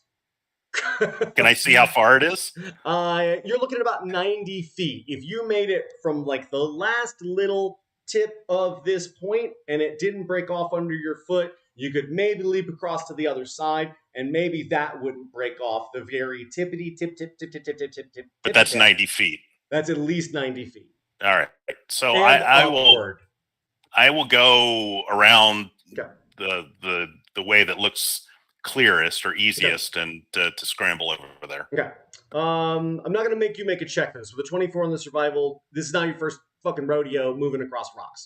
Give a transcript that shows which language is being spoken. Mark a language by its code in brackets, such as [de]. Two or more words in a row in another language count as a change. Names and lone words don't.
[en] Can I see how far it is? You're looking at about 90 feet. If you made it from like the last little tip of this point and it didn't break off under your foot, you could maybe leap across to the other side, and maybe that wouldn't break off the very tippity tip tip tip tip tip tip tip tip. But that's 90 feet. That's at least 90 feet. All right. So And I will go around Okay. the way that looks clearest or easiest and to scramble over there. Okay. I'm not gonna make you make a check for this. With a 24 on the survival, this is not your first fucking rodeo moving across rocks.